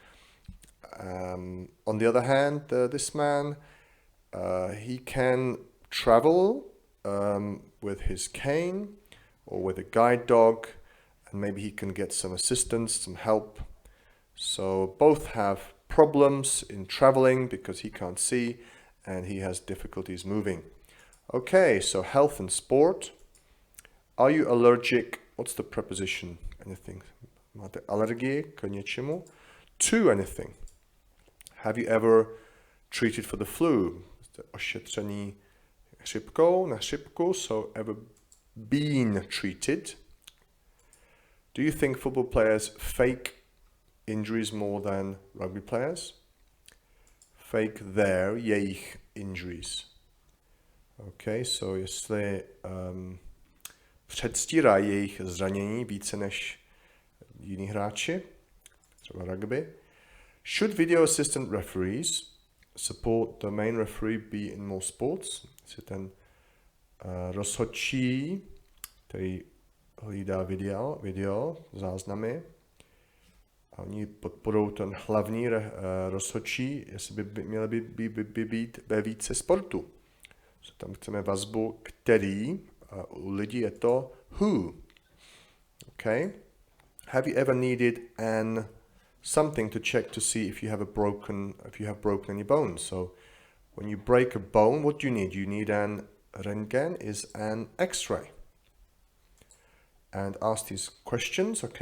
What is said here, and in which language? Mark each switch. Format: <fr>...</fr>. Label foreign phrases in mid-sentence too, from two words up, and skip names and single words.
<en>On the other hand, this man, he can travel with his cane or with a guide dog, and maybe he can get some assistance, some help. So both have problems in traveling because he can't see and he has difficulties moving. Okay, so health and sport. Are you allergic? What's the preposition? Anything?</en> <cs>Máte alergie k něčemu?</cs> <en>To anything. Have you ever treated for the flu?</en> <cs>Jste ošetření chřipkou, na chřipku,</cs> <en>so ever been treated? Do you think football players fake injuries more than rugby players? Fake their, jejich injuries. Okay, so</en> <cs>jestli předstírají jejich zranění více než jiní hráči, třeba rugby.</cs> <en>Should video assistant referees support the main referee be in more sports?</en> <cs>Jestli ten rozhodčí, který hlídá video, záznamy, a oni podporují ten hlavní rozhodčí, jestli by měli být ve více sportu. So tam chceme vazbu, který, u lidí je to who.</cs> <en>Okay? Have you ever needed something to check to see if you have broken any bones? So when you break a bone, what do you need? You need an röntgen, is an X-ray. And ask these questions, okay?</en>